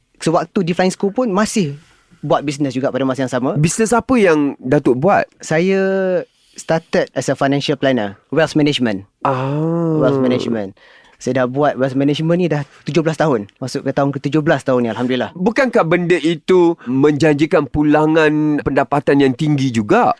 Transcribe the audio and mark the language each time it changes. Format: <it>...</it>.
<ms>Sewaktu di flying school pun masih buat bisnes juga pada masa yang sama. Bisnes apa yang Datuk buat?</ms> <en>Saya started as a financial planner, wealth management.</en> <ms>Wealth management. Saya dah buat wealth management ni dah 17 tahun. Masuk ke tahun ke-17 tahun ni, Alhamdulillah. Bukankah benda itu menjanjikan pulangan pendapatan yang tinggi juga?</ms>